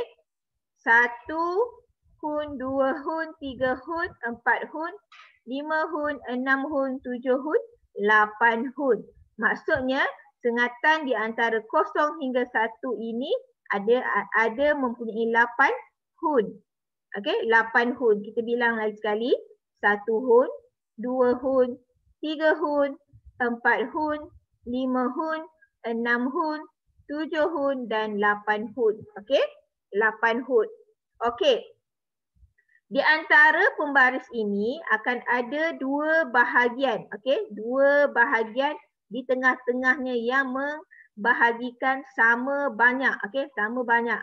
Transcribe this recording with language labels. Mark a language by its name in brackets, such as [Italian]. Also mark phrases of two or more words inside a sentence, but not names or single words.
[Malay] 1 hun, 2 hun, 3 hun, 4 hun, 5 hun, 6 hun, 7 hun, 8 hun. Maksudnya sengatan di antara 0 hingga 1 ini ada mempunyai 8 hun. Okey, 8 hun. Kita bilang lagi sekali. 1 hun, 2 hun, 3 hun, 4 hun, 5 hun, 6 hun, 7 hun dan 8 hun. Okey? 8 hun. Okey. Di antara pembaris ini akan ada 2 bahagian. Okey? 2 bahagian di tengah-tengahnya yang membahagikan sama banyak. Okey? Sama banyak.